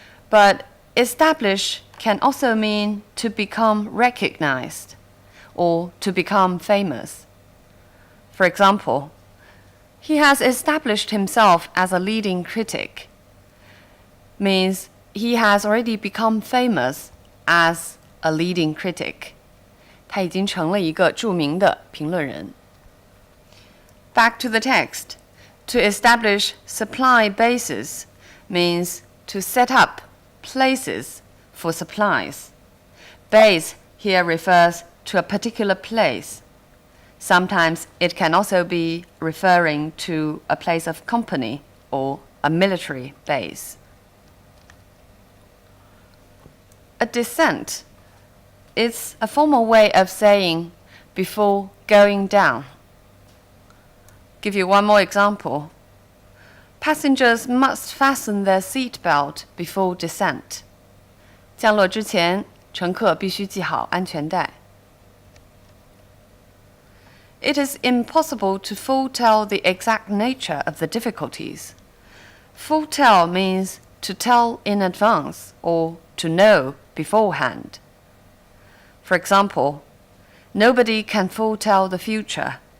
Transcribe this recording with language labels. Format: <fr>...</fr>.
<en>But establish can also mean to become recognized or to become famous. For example, he has established himself as a leading critic. Means he has already become famous as a leading critic.</en> <zh>他已经成了一个著名的评论人。</zh> <en>Back to the text. To establish supply bases means to set up places for supplies. Base here refers to a particular place. Sometimes it can also be referring to a place of company or a military base. A descent is a formal way of saying before going down. Give you one more example. Passengers must fasten their seatbelt before descent.</en> <zh>降落之前，乘客必须系好安全带。</zh> <en>It is impossible to foretell the exact nature of the difficulties. Foretell means to tell in advance or to know beforehand. For example, nobody can foretell the future.</en>